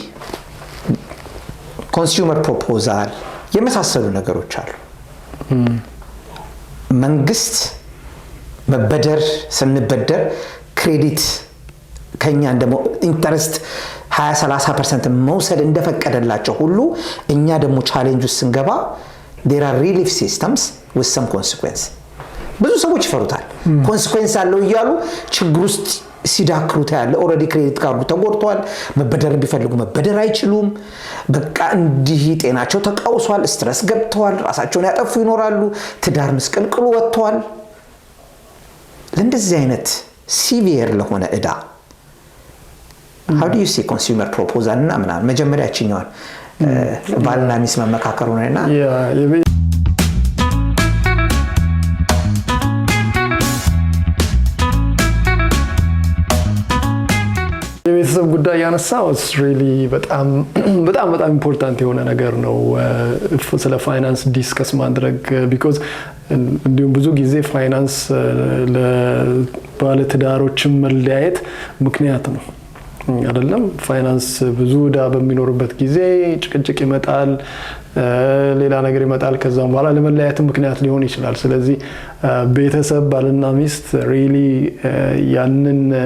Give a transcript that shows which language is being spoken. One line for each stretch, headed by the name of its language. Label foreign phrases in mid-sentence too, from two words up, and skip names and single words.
English: consumer proposal
Amharic: የመሳሰሉ ነገሮች አሉ መንግስት መበደር ስንበደር ክሬዲት ከኛ እንደሞ ኢንተረስት 20-30% መውሰድ እንደፈቀደላቸው ሁሉ እኛ ደግሞ ቻሌንጅ ውስጥ ስንገባ
English: there are relief systems with some consequence
Amharic: ብዙ ሰዎች ይፈሩታል ኮንሲኩዌንስ አለው ይያሉ ችግር ውስጥ ሲዳክሩት ያለ ኦሬዲ ክሬዲት ካርዱ ተጎድቷል መበደር ቢፈልጉ መበደር አይችሉም በቃ እንዲህ ጤናቸው ተቃውሷል ስትረስ ገብተዋል ራሳቸውን ያጠፉ ይኖራሉ ትዳር መስቀልቅሉ ወጥቷል ለእንደዚህ አይነት ሲቪየር ለሆነ እዳ
English: how do you see consumer proposal
Amharic: እና ምናምን መጀመሪያችኛውን ባልና ሚስት መመካከሩ ነውና የቤተሰብ ጉዳይ ያነሳው
English: is really
Amharic: በጣም ኢምፖርታንት የሆነ ነገር ነው ስለ ፋይናንስ ዲስከስ ማድረግ because እንዲሁም ብዙ ጊዜ ፋይናንስ ለባለ ትዳሮችም መለያየት ምክንያት ነው አይደለም ፋይናንስ ብዙ እዳ በሚኖርበት ጊዜ ጭቅጭቅ ይመጣል ሌላ ነገር ይመጣል ከዛም በኋላ ለመለያየት ምክንያት ሊሆን ይችላል ስለዚህ ቤተሰብ ባልና ሚስት really ያንን